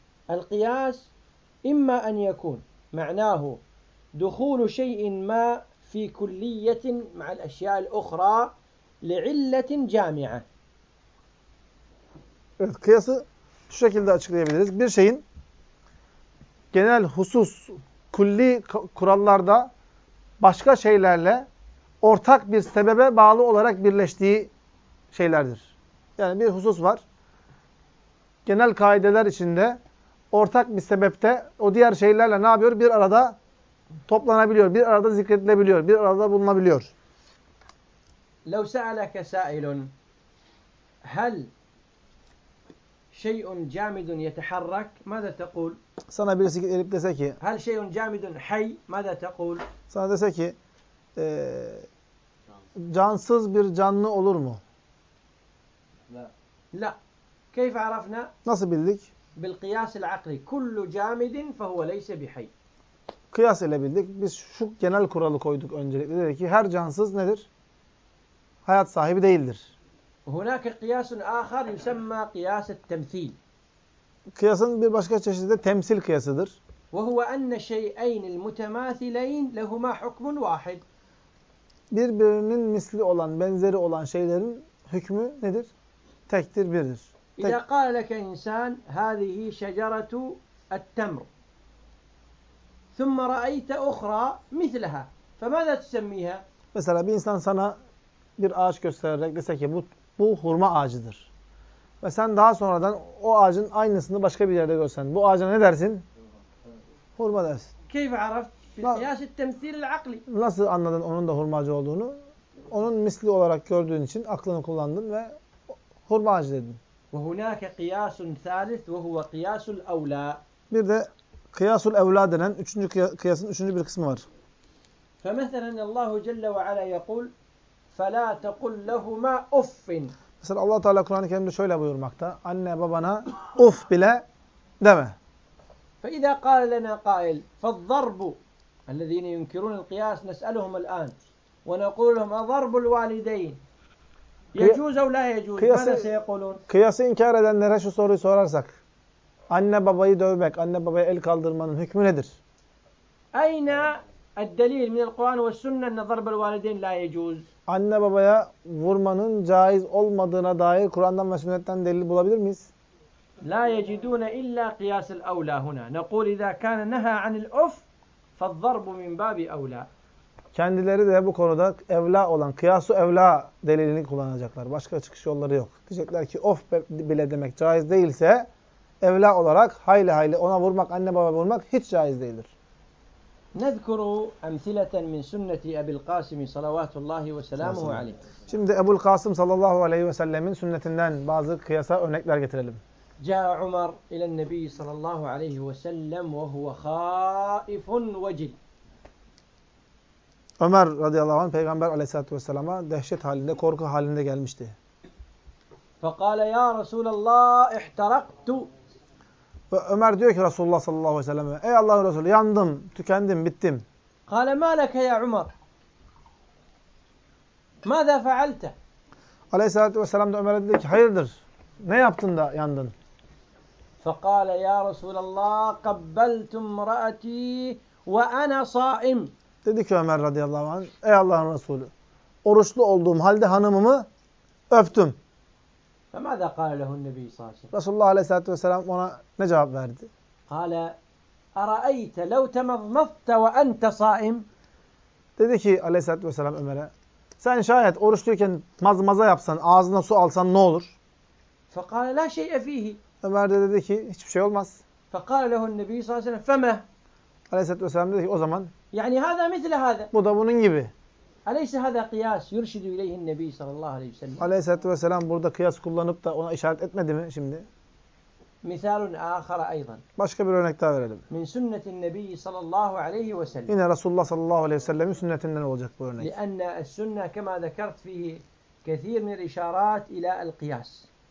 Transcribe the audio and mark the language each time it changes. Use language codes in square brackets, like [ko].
[ar] الْقِيَاسِ إما أن يكون معناه دخول شيء ما في كلية مع الأشياء الأخرى لعلة جامعة. [tr] Evet, kıyası şu şekilde açıklayabiliriz. Bir şeyin genel husus kulli kurallarda başka şeylerle ortak bir sebebe bağlı olarak birleştiği şeylerdir. Yani bir husus var. Genel kaideler içinde ortak bir sebepte o diğer şeylerle ne yapıyor? Bir arada toplanabiliyor, bir arada zikredilebiliyor, bir arada bulunabiliyor. [ar] لو سألك سائل هل شيء جامد يتحرك ماذا تقول؟ [tr] Sana birisi gelip dese ki [ar] هل شيء جامد حي ماذا تقول؟ [tr] Sana dese ki cansız bir canlı olur mu? [ar] لا. لا. كيف عرفنا؟ [tr] Nasıl bildik? [ar] بالقياس العقلي كل جامد فهو ليس بحي. [tr] Kıyas edebildik. Biz şu genel kuralı koyduk öncelikle. Dedi ki her cansız nedir? Hayat sahibi değildir. [ar] هناك قياس آخر يسمى قياس التمثيل. [tr] Kıyasın bir başka çeşidi de temsil kıyasıdır. [ar] وهو أن شيئين المتماثلين لهما حكم واحد. [tr] Birbirinin misli olan, benzeri olan şeylerin hükmü nedir? Tektir, birdir. [ar] إذا قال لك إنسان هذه شجرة التمر ثم رأيت أخرى مثلها فماذا تسميها؟ [tr] Mesela bir insan sana bir ağaç göstererek dese ki bu hurma ağacıdır. Ve sen daha sonradan o ağacın aynısını başka bir yerde görsen bu ağaca ne dersin? Hurma dersin. [ar] كيف عرفت بالقياس التمثيل العقلي؟ [tr] Nasıl anladın onun da hurma ağacı olduğunu? Onun misli olarak gördüğün için aklını kullandın ve hurma ağacı dedin. [ar] وهناك قياس ثالث وهو قياس الأولى. [tr] Bir de kıyasul evla denen üçüncü kıyasın üçüncü bir kısmı var. [ar] فمثلا الله جل وعلا يقول فلا تقل لهما اف. [tr] Mesela Allah Teala Kur'an-ı Kerim'de şöyle buyurmakta. Anne babana uf bile deme. [ar] فإذا قال لنا قائل فالضرب الذين ينكرون القياس نسألهم الآن ونقول لهم ضرب الوالدين يجوز أو لا يجوز ماذا سيقولون؟ [tr] Kıyası inkar edenlere şu soruyu sorarsak anne babayı dövmek, anne babaya el kaldırmanın hükmü nedir? [ar] Ayna الدليل من القرآن والسنة أن ضرب الوالدين لا يجوز. [tr] Anne babaya vurmanın caiz olmadığına dair Kur'an'dan ve sünnetten delil bulabilir miyiz? [ar] لا يجدون إلا قياس الأولى هنا. نقول إذا كان نهى عن الأف فالضرب من باب أولى. [tr] Kendileri de bu konuda evla olan kıyasu evla delilini kullanacaklar. Başka çıkış yolları yok. Diyecekler ki of bile demek caiz değilse evla olarak hayli hayli ona vurmak, anne baba vurmak hiç caiz değildir. [ar] نذكر أمثلة من سنة أبي القاسم صلوات الله وسلامه عليه. [tr] Şimdi Ebu'l Kasım sallallahu aleyhi ve sellem'in sünnetinden bazı kıyasa örnekler getirelim. [ar] جاء عمر إلى النبي صلى الله عليه وسلم وهو خائف وجل. [tr] Ömer radıyallahu anh peygamber aleyhissalatu vesselam'a dehşet halinde, korku halinde gelmişti. [ar] فقال يا رسول الله احترقت. [tr] Ömer diyor ki Resulullah sallallahu aleyhi ve sellem'e ey Allah'ın Resulü yandım, tükendim, bittim. [ar] قال ما لك يا عمر؟ ماذا فعلت؟ [tr] Aleyhissalatu vesselam da Ömer'e dedi ki hayırdır? Ne yaptın da yandın? [ar] فقال يا رسول الله قبلت امرأتي وانا صائم. [tr] Dedi ki Ömer radıyallahu anh ey Allah'ın Resulü oruçlu olduğum halde hanımımı öptüm. [ar] فماذا قال له النبي صلى الله عليه وسلم؟ [tr] Resulullah aleyhissalatu vesselam ona ne cevap verdi? [ar] قال أرأيت لو تمضمضت وأنت صائم. [tr] Dedi ki aleyhissalatu vesselam Ömer'e sen şayet oruçluyken mazmaza yapsan, ağzına su alsan ne olur? [ar] فقال لا شيء فيه. [tr] Ömer de dedi ki hiçbir şey olmaz. [ar] فقال له النبي صلى الله عليه وسلم فمه. [tr] Aleyhissalatu vesselam dedi ki o zaman [ar] يعني هذا مثل هذا. [tr] Bu da bunun gibi. [ar] أليس هذا قياس يرشد إليه النبي صلى الله عليه وسلم؟ [tr] Aleyhissalatu vesselam burada kıyas kullanıp da ona işaret etmedi mi şimdi? [ar] مثال آخر أيضا. [tr] Başka bir örnek daha verelim. [ar] من سنة النبي صلى الله عليه وسلم. [tr] Yine Resulullah sallallahu aleyhi ve sellem'in sünnetinden olacak bu örnek. [ar] لأن السنة كما ذكرت فيه كثير من الإشارات إلى القياس.